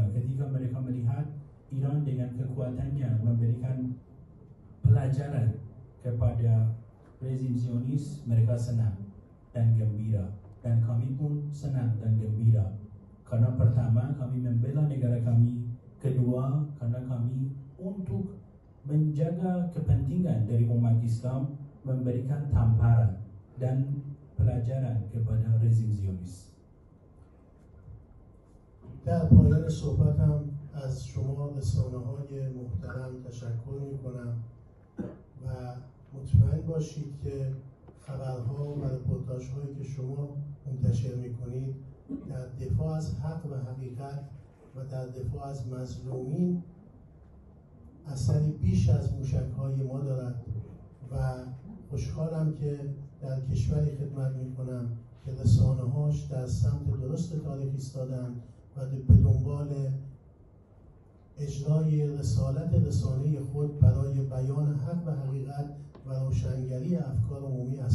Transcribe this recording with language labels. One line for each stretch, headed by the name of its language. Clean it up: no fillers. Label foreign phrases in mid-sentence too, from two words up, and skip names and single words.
Indonesian: Ketika mereka melihat Iran dengan kekuatannya memberikan pelajaran kepada rezim Zionis, mereka senang dan gembira, dan kami pun senang dan gembira karena pertama kami membela negara kami, kedua karena kami untuk menjaga kepentingan dari umat Islam, memberikan tamparan dan pelajaran kepada rezim Zionis.
Persian: در پایان صحبتم از شما رسانه‌های محترم تشکر می‌کنم و مطمئن باشید که خبرها و رپورتاژهایی که شما منتشر می‌کنید در دفاع از حق و حقیقت و در دفاع از مظلومین اثری بیش از موشک‌های ما دارد و خوشحالم که در کشوری خدمت می‌کنم که رسانه‌هاش در سمت درست تاریخ ایستادن و به دنبال اجرای رسالت رسانه خود برای بیان حق و حقیقت و روشنگری افکار عمومی هستند.